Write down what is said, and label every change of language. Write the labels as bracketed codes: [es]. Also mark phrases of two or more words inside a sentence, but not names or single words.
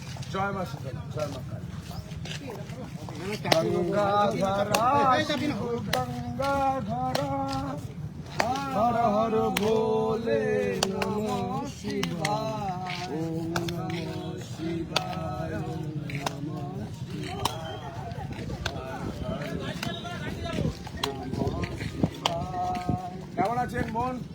[bn] জয় মা শীতলা, জয় মা কালী। গঙ্গাধরা শিব গঙ্গাধরা, হর হর ভোলে [sa] নমঃ শিবায়, ওম নমঃ শিবায়, [bn] ওম নমঃ শিবায়। কেমন আছেন বোন?